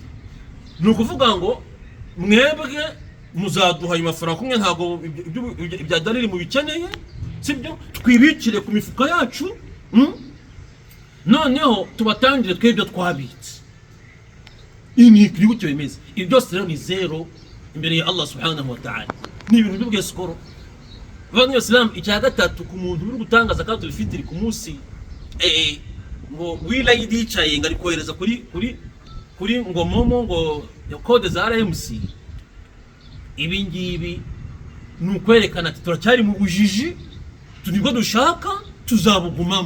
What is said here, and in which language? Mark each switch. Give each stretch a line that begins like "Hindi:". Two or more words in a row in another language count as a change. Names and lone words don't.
Kinyarwanda: Ni ukuvuga ngo mwebwe muzaduha ayo mafaranga kumwe, ntago ibya dalili mu bikeneye, sibyo? Twibikire ku mifuka yacu, noneho tubatangire twebyo twabitse. Ini kuri cyo bimeze. Ibi byose rero ni zero imbere ya
Arabic: الله سبحانه وتعالى.
Kinyarwanda: Ni ibintu by'ubwesiko. Abavandimwe Islam, icya gatatu ku muntu uri gutanga
Arabic: زكاة الفطر
Kinyarwanda: ku munsi ngo w'Eid yicaye ngari kohereza kuri ngo momo ngo code za RMC, ibi ngibi ni ukwerekana ati turacyari mu bujiji, tunibwo dushaka tuzabugumamo.